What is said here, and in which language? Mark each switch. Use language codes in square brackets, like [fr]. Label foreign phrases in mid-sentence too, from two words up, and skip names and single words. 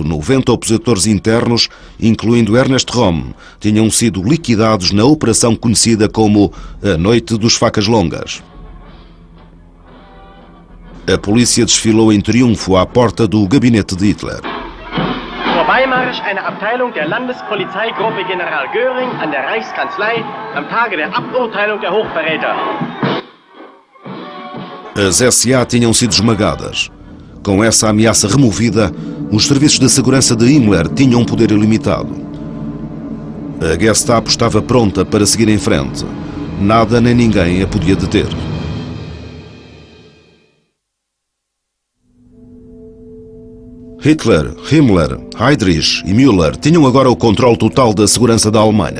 [pt] 90 opositores internos, incluindo Ernest Röhm, tinham sido liquidados na operação conhecida como a Noite dos Facas Longas. A polícia desfilou em triunfo à porta do gabinete de Hitler. [de] Freimarsch einer Abteilung der Landespolizeigruppe General Göring an der Reichskanzlei am Tage der Aburteilung der Hochverräter. [pt] As SA tinham sido esmagadas. Com essa ameaça removida, os serviços de segurança de Himmler tinham um poder ilimitado. A Gestapo estava pronta para seguir em frente. Nada nem ninguém a podia deter. Hitler, Himmler, Heydrich e Müller tinham agora o controle total da segurança da Alemanha.